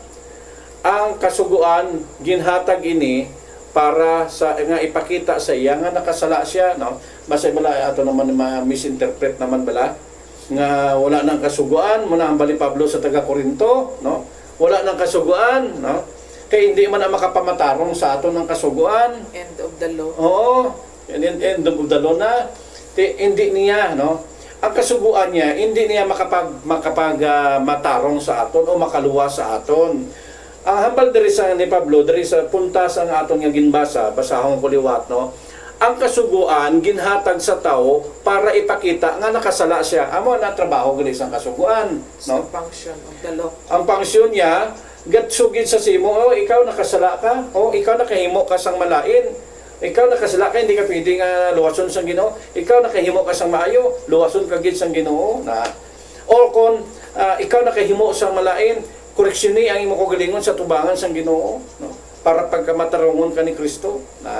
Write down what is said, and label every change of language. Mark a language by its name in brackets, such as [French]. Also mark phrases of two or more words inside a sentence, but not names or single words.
[Hiligaynon] Ang kasuguan ginhatag ini para sa nga ipakita sa iya nga nakasala siya, no. Basta bala ato naman misinterpret naman bala nga wala nang kasuguan mo na ang bali Pablo sa taga Corinto, no. Wala nang kasuguan, no. Kay hindi man ang makapamatarong sa ato ng kasuguan. [English] End of the law. [Hiligaynon] Oo, [English] end of the law [Hiligaynon] na. Hindi niya, no. Ang kasuguan niya, hindi niya matarong sa aton o makaluwas sa aton. Ang hambal diri sa ni Pablo, diri sa puntas ang aton nga ginbasa, basahon ko liwat, no. Ang kasuguan ginhatag sa tao para ipakita nga nakasala siya. Amo na trabaho gani sa kasuguan, no. [English] The function of the law. [Hiligaynon] Ang function niya gatsugid sa simo, oh, ikaw nakasala ka, oh, ikaw nakahimo ka sang malain. Ikaw nakasala ka, hindi ka pwedeng luwason sang Ginoo. Ikaw nakahimo ka sang maayo, luwason ka gid sang Ginoo, na. O kung ikaw nakahimo sang malain, koreksyon ni ang imo kagalingon sa tubangan sang Ginoo, no, para pagkamatarongon ka ni Kristo, na.